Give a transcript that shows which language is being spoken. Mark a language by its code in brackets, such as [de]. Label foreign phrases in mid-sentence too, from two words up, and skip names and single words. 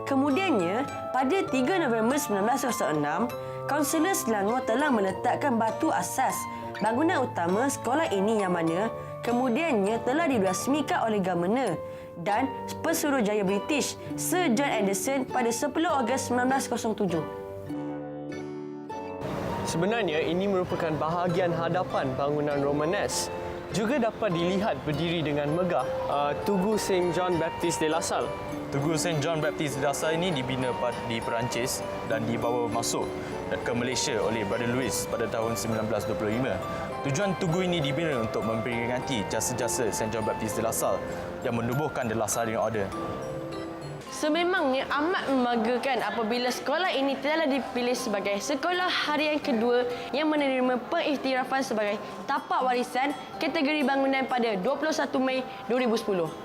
[ms] Kemudiannya, pada 3 November 1906, Kaunselor Selangor telah meletakkan batu asas bangunan utama sekolah ini yang mana kemudiannya telah dirasmikan oleh Governor dan Pesuruhjaya British Sir John Anderson pada 10 Ogos 1907. Sebenarnya ini merupakan bahagian hadapan bangunan Romanes. Juga dapat dilihat berdiri dengan megah Tugu St. John Baptist de La Salle. Tugu St. John Baptist de La Salle ini dibina di Perancis dan dibawa masuk ke Malaysia oleh Brother Louis pada tahun 1925. Tujuan tugu ini dibina untuk memperingati jasa-jasa St. John Baptist de La Salle yang menubuhkan The Lasallian Order. Sememangnya amat membanggakan apabila sekolah ini telah dipilih sebagai sekolah harian kedua yang menerima pengiktirafan sebagai tapak warisan kategori bangunan pada 21 Mei 2010.